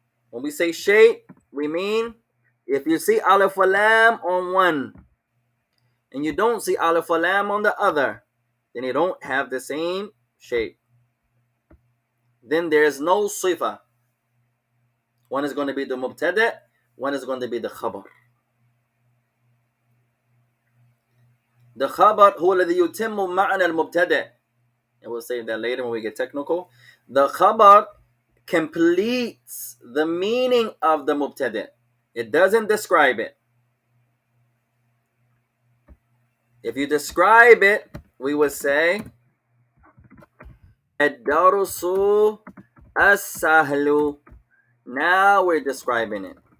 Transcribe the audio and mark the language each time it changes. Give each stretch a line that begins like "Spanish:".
English: When we say shape, we mean if you see alif wa lam on one and you don't see alif wa lam on the other, then they don't have the same shape. Then there's no sifa. One is going to be the mubtada, one is going to be the khabar.
Arabic: The khabar هو الذي يتم معنى المبتدأ.
English: And we'll say that later when we get technical. The khabar completes the meaning of the mubtada. It doesn't describe it. If you describe it, we would say
Arabic: الدرس السهل.
English: Now we're describing it.